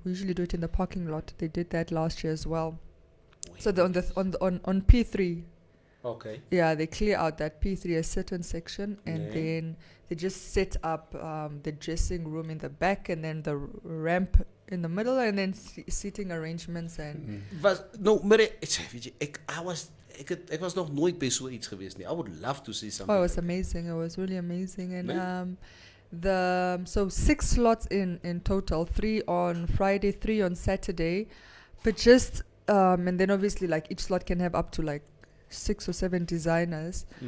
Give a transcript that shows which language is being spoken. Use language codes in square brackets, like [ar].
[en] We usually do it in the parking lot. They did that last year as well. So on P3, Okay. yeah, they clear out that P3 a certain section, and Yeah. then they just set up the dressing room in the back, and then the ramp in the middle, and then seating arrangements and. [nl] Maar weet je, ik was nog nooit bij zoiets geweest. [en] I would love to see something. Oh, it was amazing. It was really amazing. And [nl] Nee? [en] so 6 slots in total, 3 on Friday, 3 on Saturday, but just and then obviously like each slot can have up to like 6 or 7 designers.